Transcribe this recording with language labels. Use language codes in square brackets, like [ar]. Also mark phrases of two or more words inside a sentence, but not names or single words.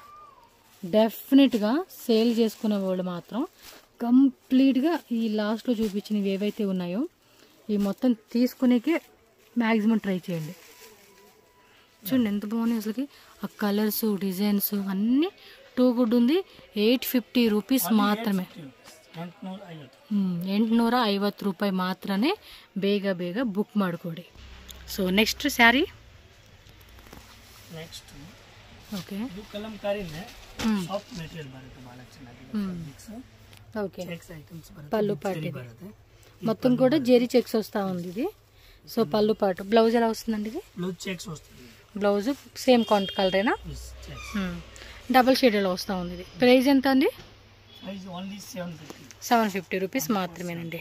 [te] డెఫినెట్గా సేల్ చేసుకునే వాళ్ళు మాత్రం కంప్లీట్గా ఈ లాస్ట్లో చూపించినవి ఏవైతే ఉన్నాయో ఈ మొత్తం తీసుకునేకే మ్యాక్సిమం ట్రై చేయండి. చూడండి ఎంత బాగున్నాయి అసలుకి, ఆ కలర్స్ డిజైన్స్ అన్నీ [en] too good [te] ఉంది. 850 రూపీస్ మాత్రమే, [kn] 850 ರೂಪಾಯಿ ಮಾತ್ರನೇ. ಬೇಗ ಬೇಗ ಬುಕ್ ಮಾಡಿಕೊಡಿ. [en] so next saree, [kn] ನೆಕ್ಸ್ಟ್ ಓಕೆ, ಇದು ಕಲಂಕಾರಿನೇ [en] soft material [kn] ಬರುತ್ತೆ, ಬಹಳ ಚೆನ್ನಾಗಿದೆ. [te] ఓకే, [en] checks items [kn] ಬರುತ್ತೆ, [te] పళ్ళు పాటు బರುತ್ತೆ, మొత్తం కూడా జెరీ చెక్స్ వస్తూ ఉంది ఇది. సో పళ్ళు పాటు. బ్లౌజ్ ఎలా వస్తుందండి ఇది? బ్లౌజ్ చెక్స్ వస్తుంది. బ్లౌజ్ సేమ్ కలరేనా? డబుల్ షేడ్లో వస్తూ ఉంది. ఇది ప్రైస్ ఎంత అండి? [en] price only [te] 750 రూపీస్ మాత్రమేనండి.